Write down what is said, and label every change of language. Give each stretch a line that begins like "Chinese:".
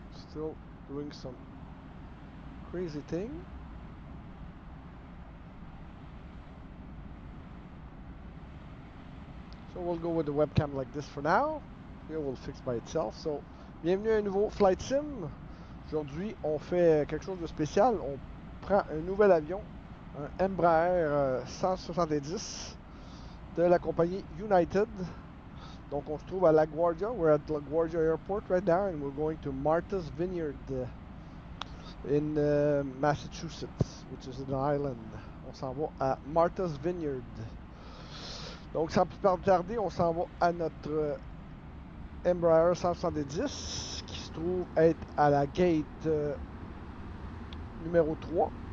English: Still doing some crazy thing. So we'll go with the webcam like this for now. Here will fix by itself.
French: So, bienvenue à un nouveau flight sim. Aujourd'hui, on fait quelque chose de spécial. On prend un nouvel avion, un Embraer 170 de la compagnie United. Donc on se trouve à la Guardia.
English: We're at the Guardia airport right now and we're going to Martha's Vineyard in Massachusetts, which is an island.
French: On s'en va à Martha's Vineyard. Donc sans plus tarder, on s'en va à notre Embraer 170 qui se trouve être à la gate numéro 3.